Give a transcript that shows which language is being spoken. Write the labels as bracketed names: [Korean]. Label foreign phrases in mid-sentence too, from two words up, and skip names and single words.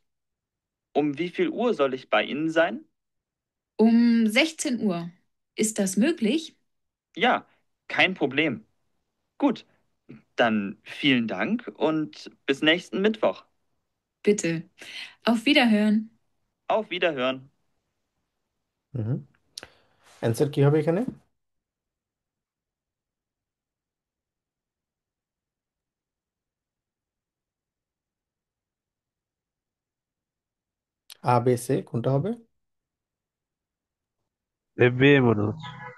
[German] Um wie viel Uhr soll ich bei Ihnen sein? Um 16 Uhr. Ist das möglich? Ja, kein Problem. Gut, dann vielen Dank und bis nächsten Mittwoch. Bitte. Auf Wiederhören. Auf Wiederhören. [Bangla] হুম। অ্যান্সার কি হবে এখানে? আ বে সে কোনটা হবে? এবে মনে হচ্ছে।